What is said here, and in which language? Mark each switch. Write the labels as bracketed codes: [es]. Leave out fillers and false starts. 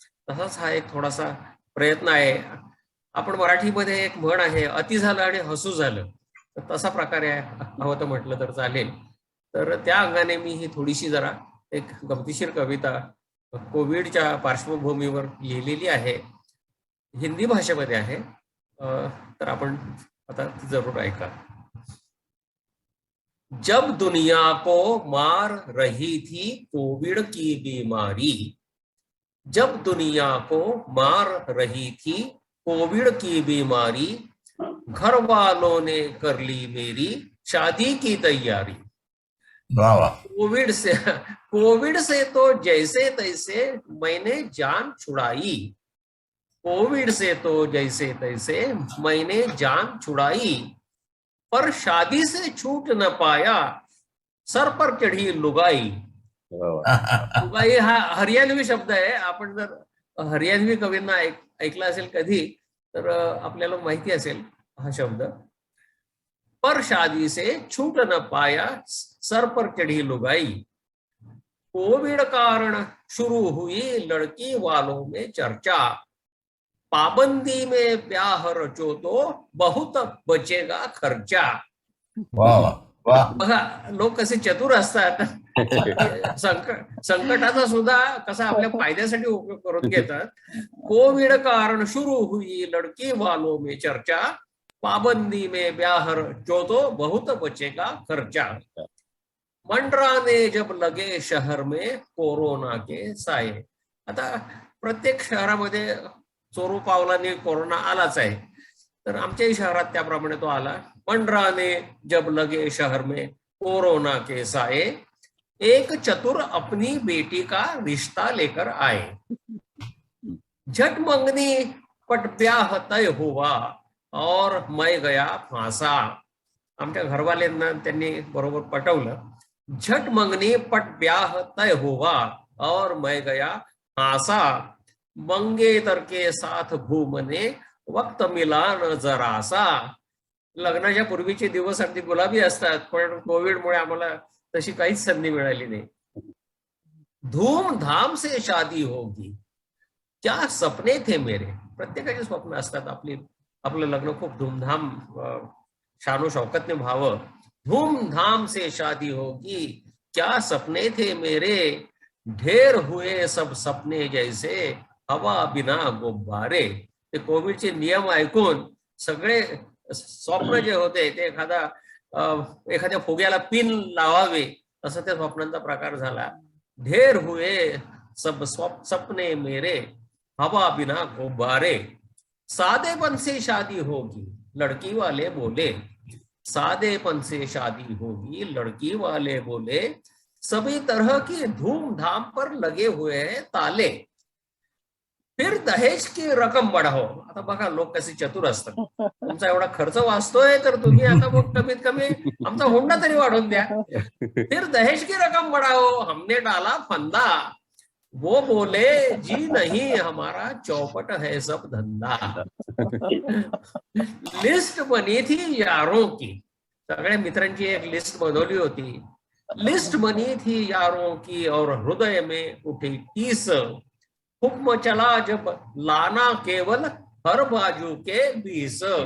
[mr] तसाच हा एक थोडासा प्रयत्न आहे. आपण मराठीमध्ये एक म्हण आहे, अति झालं आणि हसू झालं. तर तसा प्रकारे हवं तर म्हटलं तर चालेल. तर त्या अंगाने मी ही थोडीशी जरा एक गमतीशीर कविता कोविडच्या पार्श्वभूमीवर लिहिलेली आहे, हिंदी भाषेमध्ये आहे. तर आपण आता ती जरूर ऐका. [hi] जब दुनिया को मार रही थी कोविड की बीमारी, जब दुनिया को मार रही थी कोविड की बीमारी, घर वालों ने कर ली मेरी शादी की तैयारी. वाह वाह. कोविड से तो जैसे तैसे मैंने जान छुड़ाई, कोविड से तो जैसे तैसे मैंने जान छुड़ाई, पर शादी से छूट न पाया सर पर चढ़ी लुगाई. [mr] लुगाई हा हरियाणवी शब्द आहे. आपण जर हरियाणवी कवींना ऐकला असेल कधी तर आपल्याला माहिती असेल हा शब्द. [hi] पर शादी से छूट न पाया सर पर चढ़ी लुगाई, कोविड कारण शुरू हुई लड़की वालों में चर्चा, पाबंदी में ब्याह रचो तो बहुत बचेगा खर्चा. वाह वाह वाह. [mr] बघा लोक कसे चतुर असतात. संकटाचा सुद्धा कसा आपल्या फायद्यासाठी उपयोग करून घेतात. [hi] कोविड कारण शुरू हुई लड़की वालों में चर्चा, पाबंदी में ब्याह रचो तो बहुत बचेगा खर्चा. मंडराने जब लगे शहर में कोरोना के साये. [mr] आता प्रत्येक शहरामध्ये चोरू पावलाने कोरोना आलाच आहे. तर आमच्याही शहरात त्याप्रमाणे तो आला. [hi] मंडराने जब लगे शहर में कोरोना के साये, एक चतुर अपनी बेटी का रिश्ता लेकर आए. झट मंगनी पट ब्याह तय हुआ और मैं गया फांसा. [mr] आमच्या घरवाल्यांना त्यांनी बरोबर पटवलं. [hi] झट मंगनी पट ब्याह तय हुआ और मैं गया फांसा, मंगेतर के साथ घूमने वक्त मिला न जरासा. [mr] लग्नाच्या पूर्वीचे दिवस अगदी गुलाबी असतात, पण कोविडमुळे आम्हाला तशी काहीच संधी मिळाली नाही. [hi] धूमधाम से शादी होगी क्या सपने थे मेरे. [mr] प्रत्येकाचे स्वप्न असतात आपलं लग्न खूप धूमधाम शानो शौकतने व्हावं. [hi] धूमधाम से शादी होगी क्या सपने थे मेरे, ढेर हुए सब सपने जैसे हवा बिना गुब्बारे. [mr] ते कोविडचे नियम ऐकून सगळे स्वप्न जे होते ते एखाद्या फुग्याला पिन लावावे असं त्या स्वप्नांचा प्रकार झाला. [hi] ढेर हुए सब सपने मेरे, हवा बिना गुब्बारे. सादेपन से शादी होगी लड़की वाले बोले, सादेपन से शादी होगी लड़की वाले बोले, सभी तरह की धूमधाम पर लगे हुए हैं ताले. फिर दहेज की रक्कम बढ़ाओ. [mr] आता बघा लोक कसे चतुर असतात. तुमचा एवढा खर्च वाचतोय तर तुम्ही आता मग कमीत कमी आमचा हुंडा तरी वाढवून द्या. [hi] फिर दहेज की रक्कम बढ़ाओ हमने डाला फंदा, वो बोले जी नहीं हमारा चौपट है सब धंधा. लिस्ट बनी थी यारों की. [mr] सगळ्या मित्रांची एक लिस्ट बनवली होती. [hi] लिस्ट बनी थी यारों की और हृदय में उठी टीस, हुक्म चला जब लाना केवल हर बाजू के 20.